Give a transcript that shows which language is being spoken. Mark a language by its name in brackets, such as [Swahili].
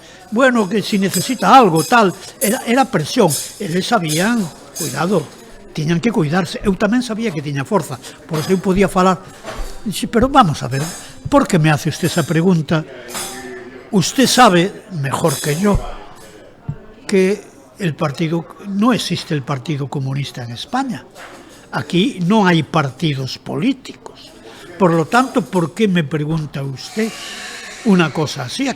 [Spanish] Bueno, que si necesita algo, tal, era presión. [Galician] Eles sabían, cuidado, tiñan que cuidarse. Eu tamén sabía que tiña forza, por eso eu podía falar. Dixe, [Spanish] pero vamos a ver, ¿por qué me hace usted esa pregunta? Usted sabe, mejor que yo, que no existe el Partido Comunista en España. Aquí no hay partidos políticos. Por lo tanto, ¿por qué me pregunta usted una cosa así?